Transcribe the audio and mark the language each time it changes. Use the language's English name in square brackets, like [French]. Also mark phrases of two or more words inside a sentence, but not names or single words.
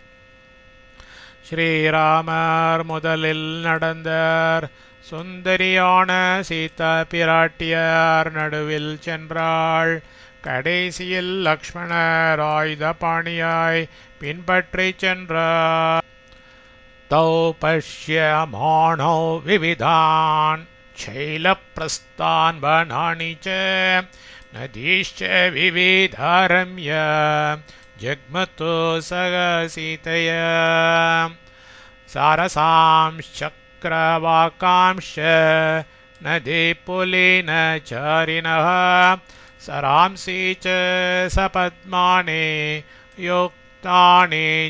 [Tamil] ஸ்ரீராமர் முதலில் நடந்தார். சுந்தரியான சீதா பிராட்டியார் நடுவில் சென்றாள். கடைசியில் லக்ஷ்மணர் ஆயுதபாணியாய் பின்பற்றிச் சென்றார். [Sanskrit] तौ पश्यमाणौ विविधान् शैलप्रस्थान् वनानि च नदीश्च विविधारम्य जग्मतो सगसीतया सारसांश्चक्रवाकांश्च नदीपुलिनचारिणः सरांसि च सपद्मानि तानि